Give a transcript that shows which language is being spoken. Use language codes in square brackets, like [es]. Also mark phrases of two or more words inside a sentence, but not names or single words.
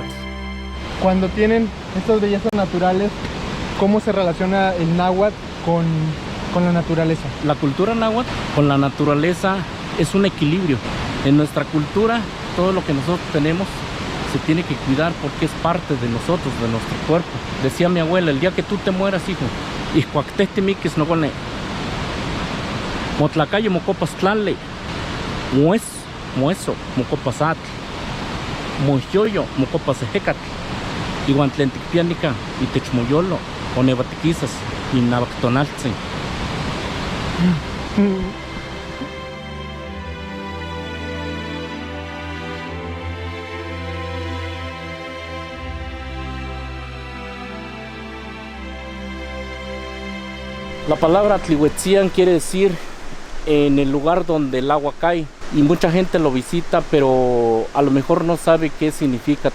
[es] Cuando tienen estas bellezas naturales, ¿cómo se relaciona el náhuatl con la naturaleza? La cultura náhuatl con la naturaleza es un equilibrio. En nuestra cultura, todo lo que nosotros tenemos se tiene que cuidar porque es parte de nosotros, de nuestro cuerpo. Decía mi abuela, el día que tú te mueras, hijo, [nah] Ixcuactestimiquis no gone, Motlacayo mocopastlanle, mueso, mocopasatl, moyoyo, mocopasejecatl, iguantlenticpiánica, itechmoyolo, onebatiquisas, inabactonaltzin. [es] La palabra Tlihuetzian quiere decir en el lugar donde el agua cae, y mucha gente lo visita, pero a lo mejor no sabe qué significa.